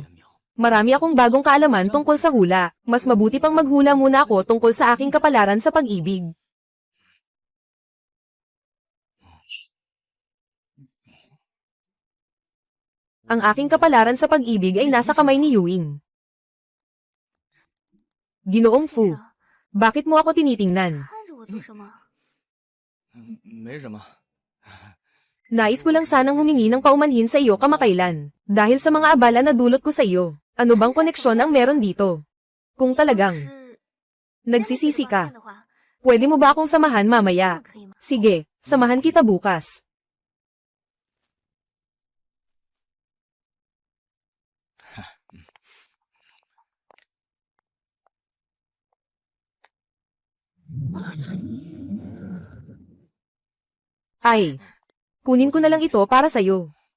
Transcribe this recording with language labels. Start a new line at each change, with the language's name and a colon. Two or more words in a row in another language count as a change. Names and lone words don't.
Filipino: Marami akong bagong kaalaman tungkol sa hula. Mas mabuti pang maghula muna ako tungkol sa aking kapalaran sa pag-ibig. Ang aking kapalaran sa pag-ibig ay nasa kamay ni Yuing. Ginoong Fu, bakit mo ako tinitingnan?
Chinese: 看着我做什么？没什么。
Filipino: Nais ko lang sanang humingi ng paumanhin sa iyo kamakailan. Dahil sa mga abala na dulot ko sa iyo. Ano bang koneksyon ang meron dito? Kung talagang
Chinese: 是
Filipino: nagsisisi
Chinese: 真的
Filipino: ka,
Chinese: 觉得抱歉的话，
Filipino: pwede mo ba akong samahan
Chinese: 那
Filipino: mamaya?
Chinese: 可以吗？
Filipino: Sige, samahan kita bukas. Ay, kunin ko na lang ito para sa'yo.